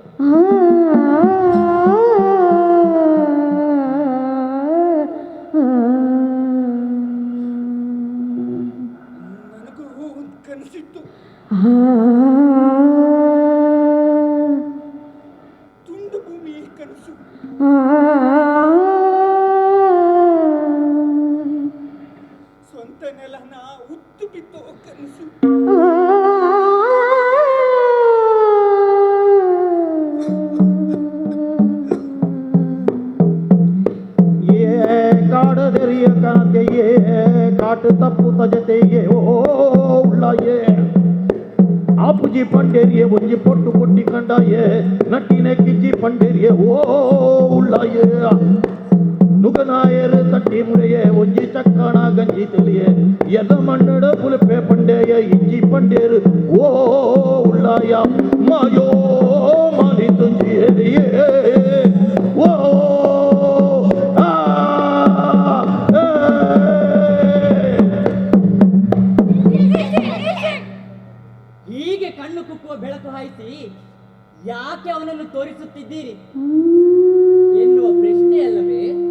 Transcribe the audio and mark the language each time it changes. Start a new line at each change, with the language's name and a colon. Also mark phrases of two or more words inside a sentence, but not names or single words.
Kannada: ನನಗೂ ಒಂದು ಕನಸಿತ್ತು. ತುಂಡು ಭೂಮಿ ಕನಸು. ಸ್ವಂತ ನೆಲನ ಉತ್ತು ಬಿತ್ತೋ ಕನಸು.
Tulu: ಕಾಡದೆರಿಯ ಕಾಂತೆಯೇ ಕಾಟು ತಪ್ಪು ತಜತೆಯೇ ಓ ಉಳ್ಳಾಯೇ ಆಪುಜಿ ಪಂಡೇರಿಯೇ ಒಂಜಿ ಪೊಟ್ಟು ಕೊಟ್ಟಿ ಕಂಡಾಯೇ ನಟ್ಟಿನೆ ಕಿಚ್ಚಿ ಪಂಡೇರಿಯೇ ಓ ಉಳ್ಳಾಯೇ ನುಗನಾಯರು ತಟ್ಟಿ ಮುಡೆಯೇ ಒಂಜಿ ಚಕ್ಕಣ ಗಂಜಿ ತಿಳಿಯೇ ಎದ ಮಣ್ಣಡ ಪುಲಪೆ ಪಂಡೇಯ ಇಜ್ಜಿ ಪಂಡೇರು ಓ ಉಳ್ಳಾಯ ಮಾಯೋ ಮಾನಿ ತುಂಜಿಯೇ ಓ
Kannada: ಹೀಗೆ ಕಣ್ಣು ಕುಕ್ಕುವ ಬೆಳಕು ಹಾಯಿಸಿ ಯಾಕೆ ಅವನನ್ನು ತೋರಿಸುತ್ತಿದ್ದೀರಿ ಎನ್ನುವ ಪ್ರಶ್ನೆ ಅಲ್ಲವೇ?